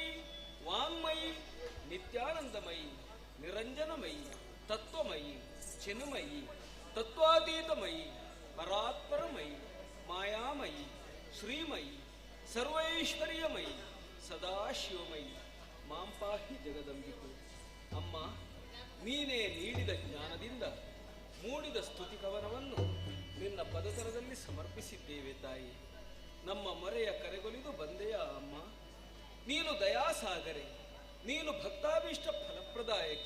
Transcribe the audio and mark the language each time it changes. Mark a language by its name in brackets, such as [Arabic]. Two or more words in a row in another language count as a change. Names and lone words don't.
[Kannada] ವಾಂಗ್ಮಯಿ ನಿತ್ಯಾನಂದಮಯಿ ನಿರಂಜನಮಯಿ ತತ್ವಮಯಿ ಚಿನ್ಮಯಿ ತತ್ವಾತೀತಮಯಿ ಪರಾತ್ಪರಮಯಿ ಮಾಯಾಮಯಿ ಶ್ರೀಮಯಿ ಸರ್ವೈಶ್ವರ್ಯಮಯಿ ಸದಾಶಿವಮಯಿ ಮಾಂ ಪಾಹಿ ಜಗದಂಬಿಕೆ. ಅಮ್ಮ, ನೀನೇ ನೀಡಿದ ಜ್ಞಾನದಿಂದ ಮೂಡಿದ ಸ್ತುತಿ ಕವನವನ್ನು ನಿನ್ನ ಪದತರದಲ್ಲಿ ಸಮರ್ಪಿಸಿದ್ದೇವೆ ತಾಯಿ. ನಮ್ಮ ಮೊರೆಯ ಕರೆಗೊಲಿದು ಬಂದೆಯ ಅಮ್ಮ. ನೀನು ದಯಾಸಾಗರೆ, ನೀನು ಭಕ್ತಾಭೀಷ್ಟ ಫಲಪ್ರದಾಯಕಿ.